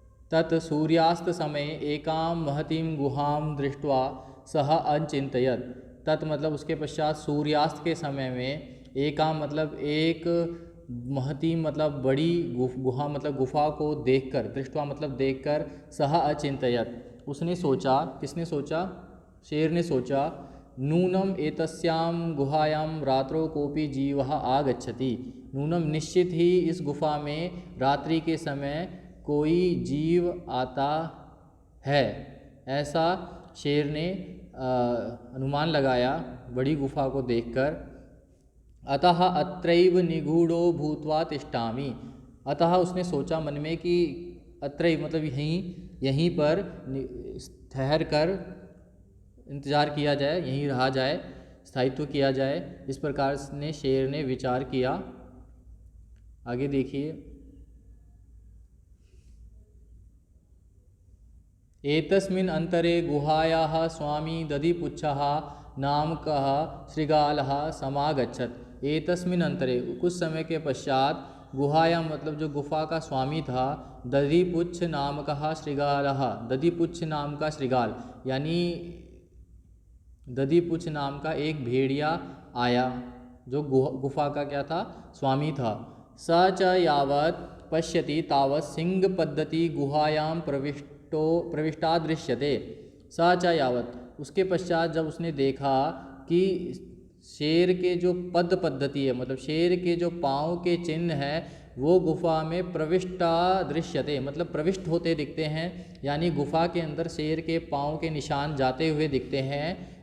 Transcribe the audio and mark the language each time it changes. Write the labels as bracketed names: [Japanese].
[Sanskrit] तत् सूर्यास्त समय एकां महतीं गुहां दृष्ट्वा सः अचिन्तयत्। [Hindi] तत् मतलब उसके पश्चात सूर्यास्त के समय में, एकां मतलब एक, महती मतलब बड़ी, गुहा मतलब गुफा को देखकर, दृष्टवा मतलब देखकर, सह अचिन्तयत् उसने सोचा। किसने सोचा? शेर ने सोचा। [Sanskrit] नूनम एतस्यां गुहायां रात्रो कोपि जीवः आगच्छति। [Hindi] नूनम निश्चित ही इस गुफा में रात्रि के समय कोई जीव आता है, ऐसा शेर ने अनुमान लगाया बड़ी गुफा को देखकर। [Sanskrit] अतः अत्रैव निगूढ़ो भूत्वा तिष्ठामि। [Hindi] अतः उसने सोचा मन में कि अत्रैव मतलब यहीं पर ठहर कर इंतज़ार किया जाए, यहीं रहा जाए, स्थायित्व किया जाए। इस प्रकार ने शेर ने विचार किया। आगे देखिए, [Sanskrit] एतस्मिन् अंतरे गुहायाः स्वामी दधिपुच्छः नामकः शृगालः समागच्छत्। [Hindi] एतस्मिन् अंतरे, कुछ समय के पश्चात, गुहायां मतलब जो गुफा का स्वामी था, [Sanskrit] दधिपुच्छ नामकः शृगालः, [Hindi] दधिपुच्छ नाम का शृगाल यानी दधिपुच्छ नाम का एक भेड़िया आया जो गुफा का क्या था, स्वामी था। [Sanskrit] स च यावत् पश्यति तावत् सिंह पद्धति गुहायां प्रविष्टा दृश्यते। [Hindi] स च यावत्, उसके पश्चात जब उसने देखा कि शेर के जो पद्धति है, मतलब शेर के जो पाँव के चिन्ह है वो गुफा में प्रविष्टा दृश्यते, मतलब प्रविष्ट होते दिखते हैं, यानी गुफा के अंदर शेर के पाँव के निशान जाते हुए दिखते हैं।